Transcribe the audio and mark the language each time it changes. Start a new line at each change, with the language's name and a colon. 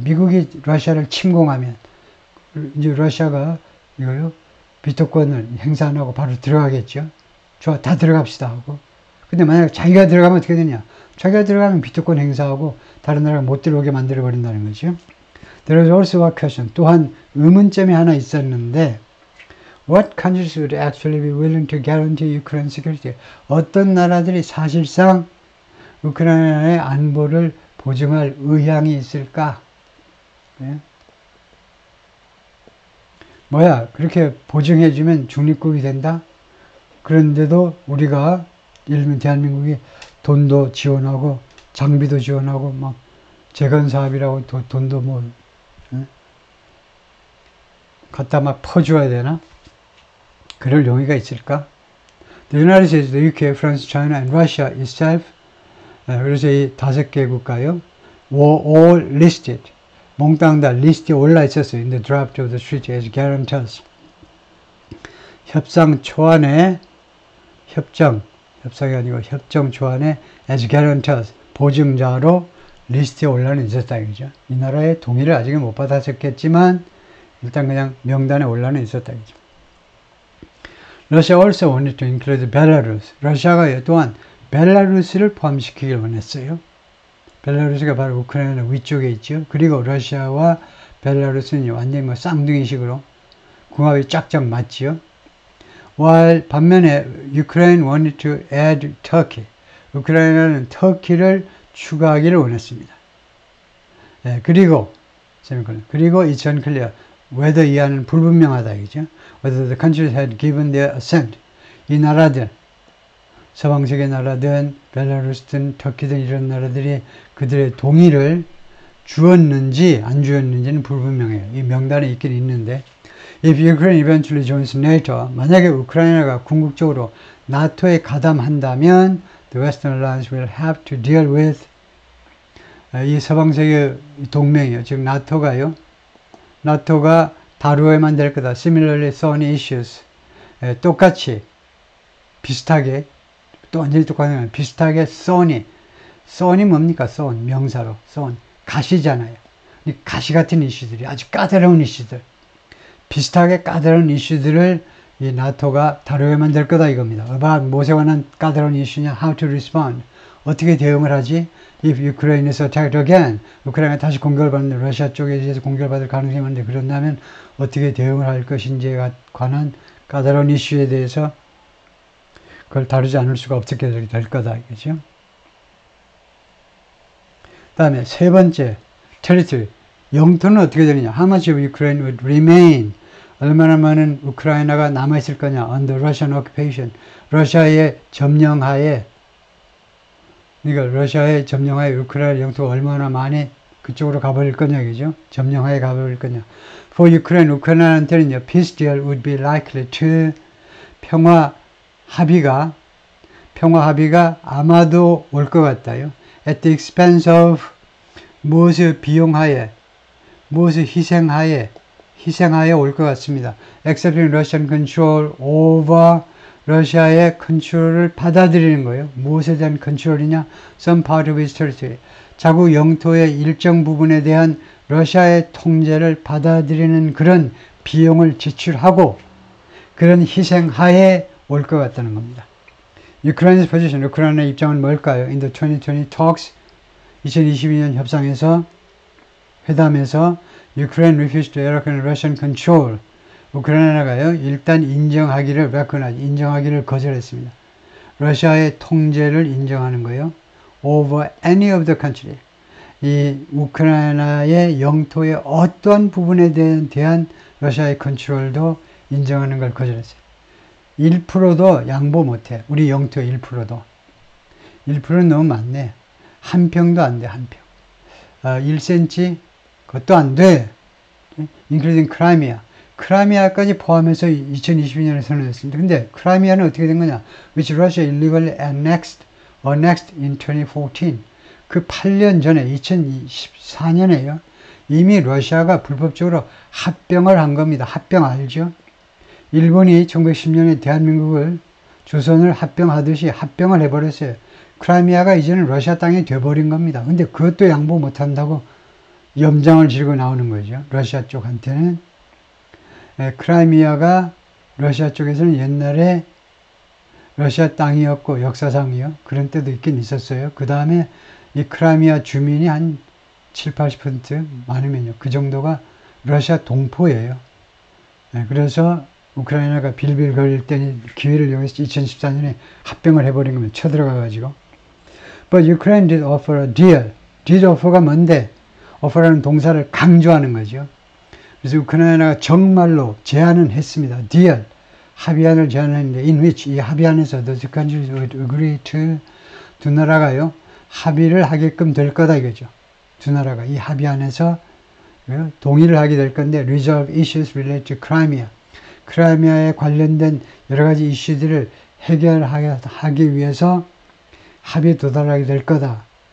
Korean: 미국이 러시아를 침공하면 이제 러시아가 이거요 비토권을 행사 안 하고 바로 들어가겠죠. 좋아, 다 들어갑시다 하고. 근데 만약에 자기가 들어가면 어떻게 되냐? 자기가 들어가면 비토권 행사하고 다른 나라가 못 들어오게 만들어 버린다는 거죠.
English: There is also a question.
Korean: 또한 의문점이 하나 있었는데,
English: what countries would actually be willing to guarantee Ukraine security?
Korean: 어떤 나라들이 사실상 우크라이나의 안보를 보증할 의향이 있을까? 네? 뭐야, 그렇게 보증해주면 중립국이 된다? 그런데도 우리가, 예를 들면 대한민국이 돈도 지원하고, 장비도 지원하고, 막, 재건사업이라고 돈도 뭐, 갖다 막 퍼줘야 되나? 그럴 용의가 있을까?
English: The United States, the UK, France, China, and Russia itself.
Korean: 그래서 이 5개 국가요.
English: were all listed.
Korean: 몽땅 다 리스트에 올라 있었어요.
English: In the draft of the treaty as guarantors.
Korean: 협상 초안에, 협상이 아니고 협정 초안에
English: as guarantors,
Korean: 보증자로 리스트에 올라는 있었다 이거죠. 이 나라의 동의를 아직은 못 받았었겠지만 일단 그냥 명단에 올라는 있었다 이거죠.
English: Russia also wanted to include Belarus.
Korean: 러시아가 또한 벨라루스를 포함시키길 원했어요. 벨라루스가 바로 우크라이나 위쪽에 있죠. 그리고 러시아와 벨라루스는 완전히 뭐 쌍둥이식으로 궁합이 쫙쫙 맞지요.
English: while
Korean: 반면에
English: Ukraine wanted to add Turkey.
Korean: 우크라이나는 터키를 추가하기를 원했습니다. 그리고
English: it's unclear whether
Korean: 이하는 불분명하다 이죠.
English: whether the countries had given their assent.
Korean: 이 나라들, 서방세계 나라든 벨라루스든 터키든 이런 나라들이 그들의 동의를 주었는지 안 주었는지는 불분명해요. 이 명단에 있긴 있는데
English: If Ukraine eventually joins NATO,
Korean: 만약에 우크라이나가 궁극적으로 나토에 가담한다면
English: the Western Alliance will have to deal with
Korean: 이 서방세계 동맹이요. 즉 나토가요. 나토가 다루어야만 될 거다.
English: Similarly, thorny issues.
Korean: 똑같이 비슷하게 또 완전히 똑같은 비슷하게 thorny 뭡니까? thorn 명사로 thorn 가시잖아요. 이 가시 같은 이슈들이 아주 까다로운 이슈들 비슷하게 까다로운 이슈들을 이 나토가 다루어야만 될 거다 이겁니다. about 무엇에 관한 까다로운 이슈냐?
English: How to respond.
Korean: 어떻게 대응을 하지?
English: If Ukraine is attacked again.
Korean: 우크라이나가 다시 공격을 받는데 러시아 쪽에 의해서 공격을 받을 가능성이 많은데 그런다면 어떻게 대응을 할 것인지에 관한 까다로운 이슈에 대해서 그걸 다루지 않을 수가 없게 될 거다 이거죠. 다음에 세 번째 territory. 영토는 어떻게 되느냐?
English: How much of Ukraine would remain?
Korean: 얼마나 많은 우크라이나가 남아있을 거냐?
English: Under Russian occupation.
Korean: 러시아의 점령하에 그러니까 러시아의 점령하에 우크라이나 영토가 얼마나 많이 그쪽으로 가버릴 거냐, 그죠? 점령하에 가버릴 거냐.
English: For Ukraine,
Korean: 우크라이나한테는요,
English: peace deal would be likely to
Korean: 평화 합의가 아마도 올 것 같다요.
English: At the expense of
Korean: 무엇을 비용하에, 무엇을 희생하에 올 것 같습니다.
English: Accepting Russian control over
Korean: 러시아의 컨트롤을 받아들이는 거예요. 무엇에 대한 컨트롤이냐?
English: Some part of its territory.
Korean: 자국 영토의 일정 부분에 대한 러시아의 통제를 받아들이는 그런 비용을 지출하고 그런 희생하에 올 것 같다는 겁니다.
English: Ukraine's position,
Korean: 우크라이나의 입장은 뭘까요?
English: In the 2020 talks,
Korean: 2022년 협상에서, 회담에서
English: Ukraine refused to recognize Russian control.
Korean: 우크라이나가요, 일단 인정하기를 거절했습니다. 러시아의 통제를 인정하는 거예요. Over any of the country. 이 우크라이나의 영토의 어떤 부분에 대한 러시아의 컨트롤도 인정하는 걸 거절했어요. 1%도 양보 못해. 우리 영토 1%도. 1%는 너무 많네. 한 평도 안 돼, 한 평. 1cm? 그것도 안 돼.
English: including Crimea.
Korean: 크라미아까지 포함해서 2022년에 선언했습니다. 근데 크라미아는 어떻게 된 거냐?
English: Which Russia illegally annexed in 2014.
Korean: 그 8년 전에, 2014년에요. 이미 러시아가 불법적으로 합병을 한 겁니다. 합병 알죠? 일본이 1910년에 대한민국을, 조선을 합병하듯이 합병을 해버렸어요. 크라미아가 이제는 러시아 땅이 돼버린 겁니다. 근데 그것도 양보 못한다고 염장을 지르고 나오는 거죠. 러시아 쪽한테는. 크라미아가 러시아 쪽에서는 옛날에 러시아 땅이었고 역사상이요. 그런 때도 있긴 있었어요. 그 다음에 이 크라미아 주민이 한 7~80% 많으면요. 그 정도가 러시아 동포예요. 그래서 우크라이나가 빌빌 거릴 때 기회를 이용해서 2014년에 합병을 해버린 겁니다. 쳐들어가가지고.
English: But Ukraine did offer a deal.
Korean: did offer가 뭔데? offer라는 동사를 강조하는 거죠. 그래서 우크라이나가 정말로 제안은 했습니다.
English: deal.
Korean: 합의안을 제안했는데 in which 이 합의안에서 the two countries would agree to 두 나라가요. 합의를 하게끔 될 거다 이거죠. 두 나라가 이 합의안에서 동의를 하게 될 건데
English: resolve issues related to Crimea.
Korean: 크라이미아에 관련된 여러 가지 이슈들을 해결하기 위해서 합의에 도달하게 될 거다.